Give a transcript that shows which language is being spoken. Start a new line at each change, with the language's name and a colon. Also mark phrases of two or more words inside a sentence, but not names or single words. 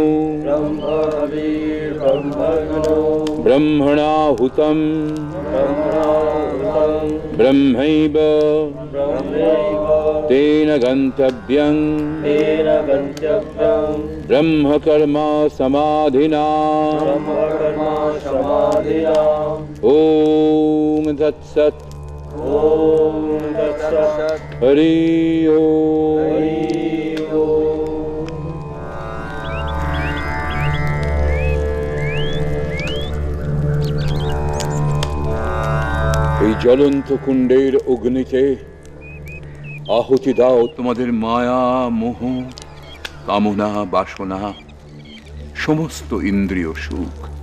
Sanskrit: ब्रह्मणाहुतं ब्रह्मैव तेन गन्तव्यं ब्रह्मकर्म समाधिना ॐ तत्सत् हरि ओम।
Bangla: এই জ্বলন্ত কুণ্ডের অগ্নিতে আহুতি দাও তোমাদের মায়া মোহ কামনা বাসনা সমস্ত ইন্দ্রিয় সুখ।